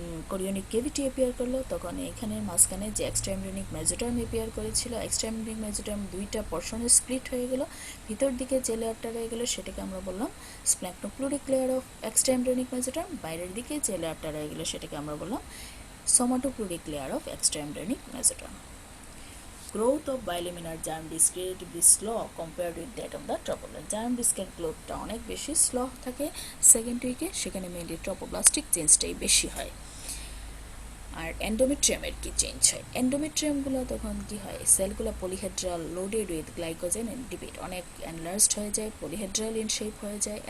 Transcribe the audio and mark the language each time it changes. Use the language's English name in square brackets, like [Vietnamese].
[Bangla] Chorionic কেভিটি appear করলো, তখন এখানের মাঝখানে যে এক্সট্রা এমব্রিওনিক মেসোটার্ম অ্যাপিয়ার করেছিল, এক্সট্রা এমব্রিওনিক মেসোটার্ম দুইটা পর্শনে স্প্লিট হয়ে গেল, ভিতর দিকে যে লেয়ারটা রয়ে গেল সেটাকে আমরা বললাম স্প্ল্যাঙ্কনোফ্লুইডিক লেয়ার অফ এক্সট্রা এমব্রিওনিক মেসোটার্ম, বাইরের দিকে যে লেয়ারটা রয়ে গেল সেটাকে আমরা বললাম সোমাটোফ্লুইডিক layer of extra এমব্রিওনিক মেসোটার্ম। [English] Growth of bilaminar germ disc relatively slow compared with that of the trophoblast. [Bangla] Germ disc-এর গ্রোথটা অনেক বেশি স্লো থাকে সেকেন্ড উইকে, সেখানে মেইনলি ট্রপোপ্লাস্টিক চেঞ্জটাই বেশি হয়। আর এন্ডোমেট্রিয়ামের কি চেঞ্জ হয়? এন্ডোমেট্রিয়ামগুলো তখন কি হয়, সেলগুলো polyhedral loaded with glycogen and lipid, অনেক এনলার্জড হয়ে যায়, পলিহেড্রাল ইন শেপ হয়ে যায়।